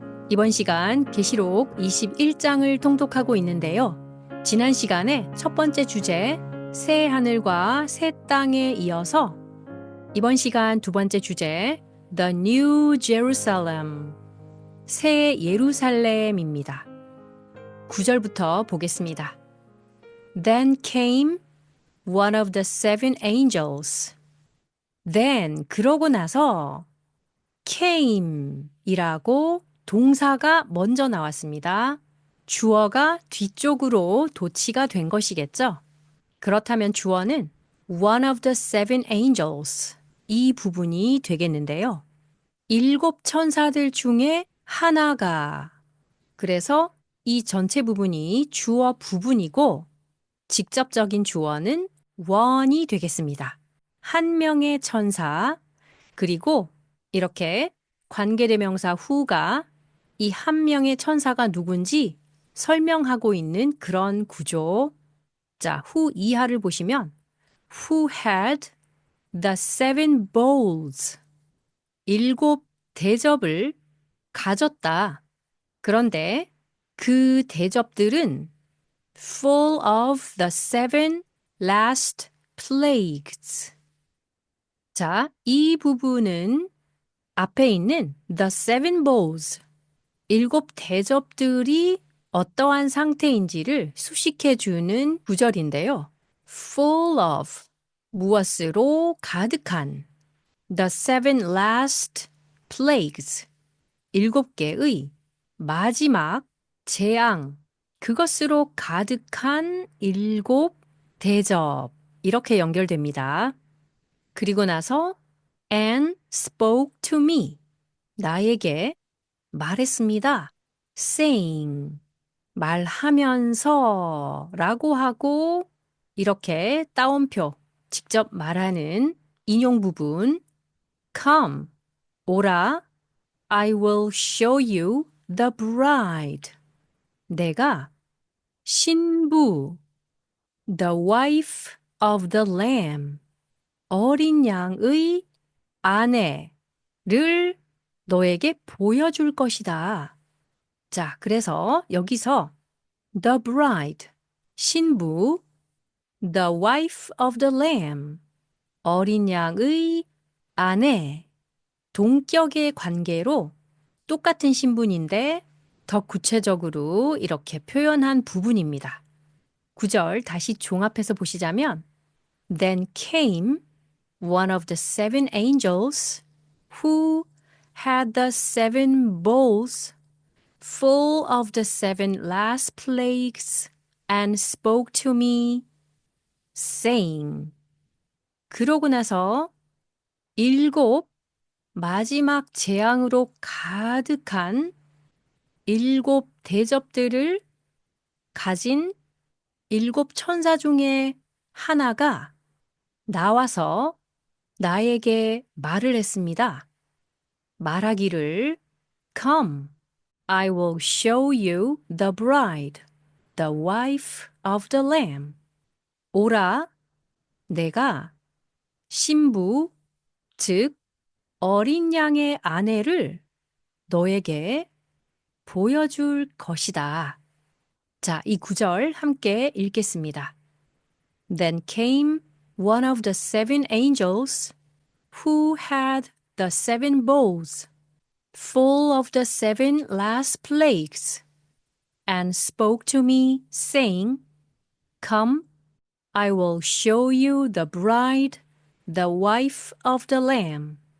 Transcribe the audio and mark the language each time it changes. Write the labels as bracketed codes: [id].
[ko] 이번 시간 계시록 21장을 통독하고 있는데요. 지난 시간에 첫 번째 주제 새 하늘과 새 땅에 이어서 이번 시간 두 번째 주제 [en] The New Jerusalem [ko] 새 예루살렘입니다. 9절부터 보겠습니다. [en] Then came one of the seven angels. [ko] Then 그러고 나서 came 이라고 동사가 먼저 나왔습니다. 주어가 뒤쪽으로 도치가 된 것이겠죠? 그렇다면 주어는 [en] one of the seven angels [ko] 이 부분이 되겠는데요. 7 천사들 중에 하나가 그래서 이 전체 부분이 주어 부분이고 직접적인 주어는 one이 되겠습니다. 한 명의 천사, 그리고 이렇게 관계대명사 who가 이 한 명의 천사가 누군지 설명하고 있는 그런 구조. 자, who 이하를 보시면 [en] who had the seven bowls [ko] 7 대접을 가졌다. 그런데 그 대접들은 [en] full of the seven last plagues. [ko] 자, 이 부분은 앞에 있는 [en] the seven bowls, [ko] 7 대접들이 어떠한 상태인지를 수식해주는 구절인데요. [en] full of, [ko] 무엇으로 가득한, [en] the seven last plagues, [ko] 7 개의 마지막 재앙, 그것으로 가득한 7 대접, 이렇게 연결됩니다. 그리고 나서 [en] and spoke to me, [ko] 나에게 말했습니다. saying, 말하면서 라고 하고 이렇게 따옴표, 직접 말하는 인용 부분 come, 오라, [en] I will show you the bride, [ko] 내가 신부, [en] the wife of the lamb, [ko] 어린 양의 아내를 너에게 보여줄 것이다. 자, 그래서 여기서 [en] the bride, [ko] 신부, [en] the wife of the lamb, [ko] 어린 양의 아내, 동격의 관계로 똑같은 신분인데 더 구체적으로 이렇게 표현한 부분입니다. 9절 다시 종합해서 보시자면 [en] Then came one of the seven angels who had the seven bowls full of the seven last plagues and spoke to me, saying. [ko] 그러고 나서 7 마지막 재앙으로 가득한 7 대접들을 가진 7 천사 중에 하나가 나와서 나에게 말을 했습니다. 말하기를 [en] Come, I will show you the bride, the wife of the lamb. [ko] 오라, 내가 신부, 즉 어린 양의 아내를 너에게 보여줄 것이다. 자, 이 9절 함께 읽겠습니다. [en] Then came one of the seven angels who had the seven bowls full of the seven last plagues and spoke to me, saying, Come, I will show you the bride, the wife of the lamb.